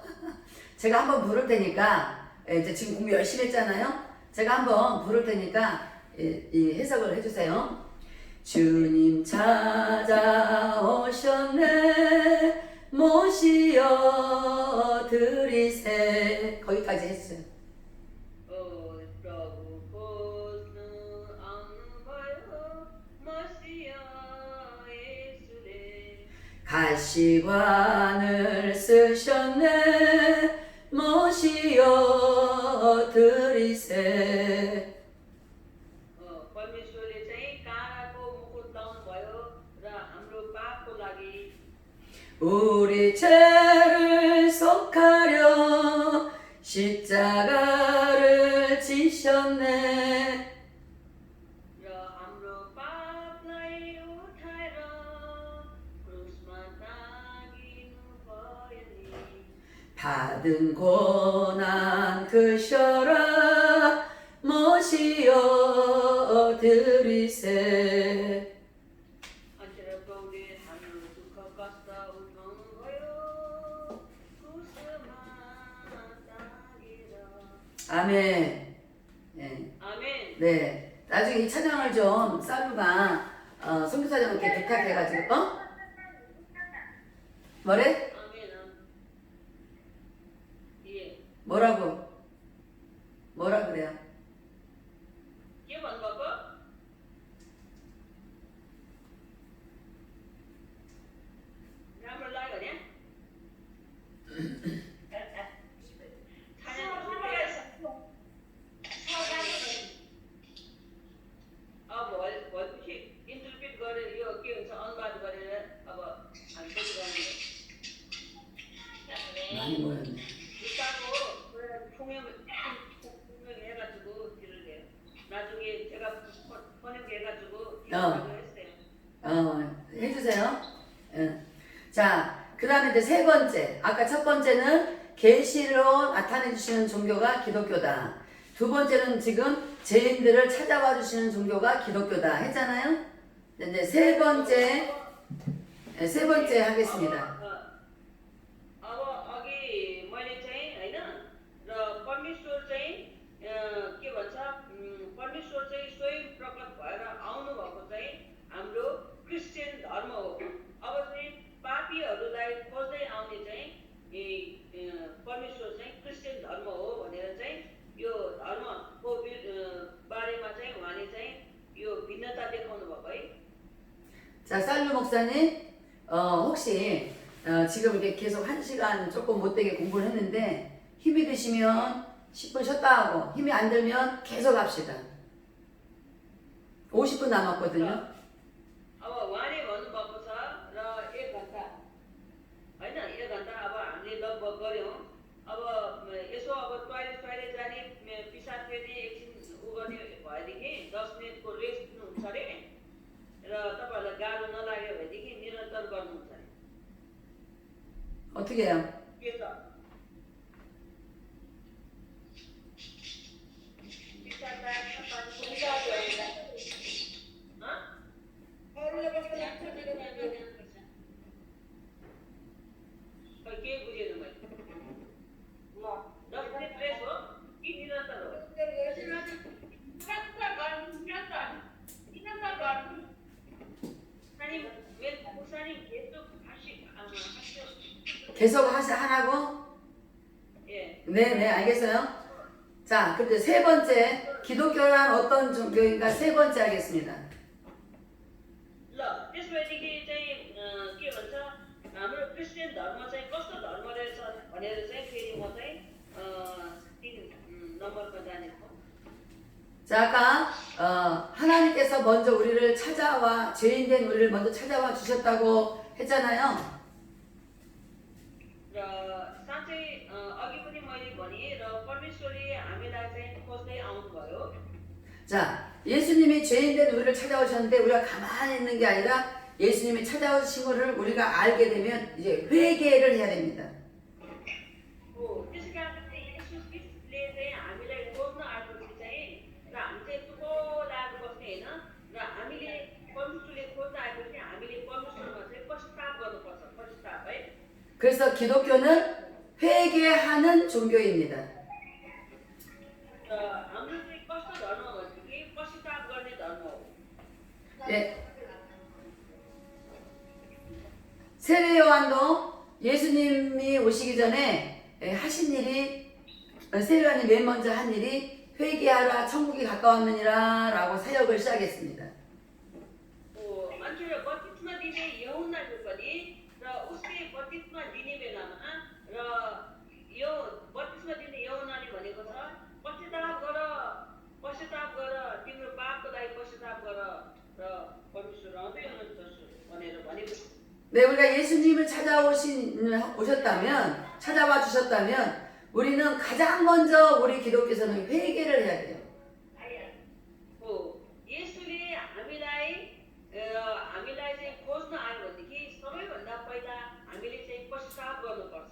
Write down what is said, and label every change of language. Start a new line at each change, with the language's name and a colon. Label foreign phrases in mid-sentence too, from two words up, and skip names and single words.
Korean: 제가 한번 부를 테니까 이제 지금 공부 열심히 했잖아요. 제가 한번 부를 테니까 이 해석을 해주세요. 주님 찾아오셨네 모시어 드리세 거기까지 했어요.
Nepali: प्रभु खोज्नु आउनुभयो मसीह येशूले
Korean: 가시관을 쓰셨네 모시어 드리세
Nepali: परमेश्वरले चाहिँ काँडाको मुकुट लाउनु भयो र हाम्रो पापको लागि
Korean: 우리 죄를 속하려 십자가를 지셨네
Nepali: र हाम्रो पापलाई उठाएर क्रुसमा टाँगिनु भयो नि
Korean: 받은 고난 그셔라 모시어 드리세
Nepali: अन्त्येर प्रभुले हाम्रो दुःख कष्ट उठाउनु भयो क्रुसमा टाँगेर
Korean: 아멘. 네. 아멘. 네. 나중에 이 찬양을 좀 쌀루가 선교사님한테 부탁해가지고 뭐래? 아멘. 예. 뭐라고? 뭐라 그래요?
Nepali: के भन्नुभएको? राम्रो लाग्यो भने अब भएपछि इन्टरप्रिट गरेर यो के हुन्छ अनुवाद गरेर अब हामी पनि गर्ने
Korean: 많이 모였네. जुत्ताको 통역해가지고 길을 내요. 나중에 제가 번역해가지고 했어요. 해주세요. 예. 자, 그 다음에 이제 세 번째. 아까 첫 번째는 계시로 나타내 주시는 종교가 기독교다. 두 번째는 지금 죄인들을 찾아와 주시는 종교가 기독교다 했잖아요. 이제 세 번째 하겠습니다.
Nepali: अब अघि मैले चाहिँ होइन र परमेश्वर चाहिँ के भन्छ परमेश्वर चाहिँ स्वयं प्रकट भएर आउनु भएको चाहिँ हाम्रो क्रिस्चियन धर्म हो। अब चाहिँ पापीहरूलाई खोज्दै आउने चाहिँ परमेश्वर चाहिँ क्रिस्चियन धर्म हो भनेर चाहिँ यो धर्मको बारेमा चाहिँ उहाँले चाहिँ यो भिन्नता देखाउनु भएको है।
Korean: 자, 쌀루 목사님, 혹시 지금 이렇게 계속 1시간 조금 못되게 공부를 했는데 힘이 드시면 10분 쉬었다 하고 힘이 안 들면 계속 합시다. 50분 남았거든요.
Nepali: अब उहाँले भन्नुभएको छ र 1 घन्टा होइन 1 घन्टा अब हामीले लगभग गऱ्यौँ। अब यसो अब टोइलेट जाने पिसाब फेर्ने एकछिन उ गर्ने भएदेखि 10 मिनटको रेस्ट दिनुहुन्छ अरे र तपाईँहरूलाई गाह्रो नलाग्यो भनेदेखि निरन्तर गर्नुहुन्छ अरे।
Korean: 어떻게 해요?
Nepali: के छ पिसाब लाग्छ के बुझेन मैले 10 मिनट रेस्ट हो कि निरन्तर हो?
Korean: 아니 왜 목사님 계속 하시죠? 계속 하라고? 예. 네, 알겠어요. 자, 근데 세 번째, 기독교란 어떤 종교인가 세 번째 하겠습니다.
Nepali: ल त्यसपछि चाहिँ के भन्छ हाम्रो क्रिस्चियन धर्म चाहिँ कस्तो धर्म रहेछ भनेर चाहिँ फेरि म चाहिँ 3 नम्बरमा जानेछु।
Korean: 자, 아까 하나님께서 먼저 우리를 찾아와 죄인된 우리를 먼저 찾아와 주셨다고 했잖아요.
Nepali: र साँच्चै अघि पनि मैले भने र परमेश्वरले हामीलाई चाहिँ खोज्दै आउनुभयो।
Korean: 자, 예수님이 죄인된 우리를 찾아오셨는데 우리가 가만히 있는 게 아니라 예수님이 찾아오신 것을 우리가 알게 되면 이제 회개를 해야 됩니다.
Nepali: त्यसै कारण चाहिँ येशू ख्रीष्टले चाहिँ हामीलाई खोज्न आएपछि चाहिँ र हामी चाहिँ चुप लागेर बस्ने होइन र हामीले परमेश्वरले खोज्न आएपछि हामीले परमेश्वरमा चाहिँ
Korean: 그래서 기독교는 회개하는 종교입니다.
Nepali: हाम्रो चाहिँ कस्तो धर्म भनेदेखि पश्चाताप गर्ने धर्म हो।
Korean: 예. 세례 요한도 예수님이 오시기 전에 하신 일이 세례 요한이 맨 먼저 한 일이 회개하라 천국이 가까웠느니라 라고 사역을 시작했습니다.
Nepali: मान्छेलाई बत्तिसमा दिने यहुन्नाको पनि र उसले बत्तिसमा दिने बेलामा र यो बत्तिसमा दिने यहुन्नाले भनेको छ पश्चाताप गर तिम्रो पापको लागि पश्चाताप गर र परमेश्वर आउँदै हुनुहुन्छ भनेर भनेको छ।
Korean: 네, 우리가 예수님을 찾아와 주셨다면 우리는 가장 먼저 우리 기독교에서는 회개를 해야 돼요.
Nepali: 예수ले हामीलाई चाहिँ खोज्न आयो भनेदेखि सबैभन्दा पहिला हामीले चाहिँ पश्चाताप गर्नुपर्छ।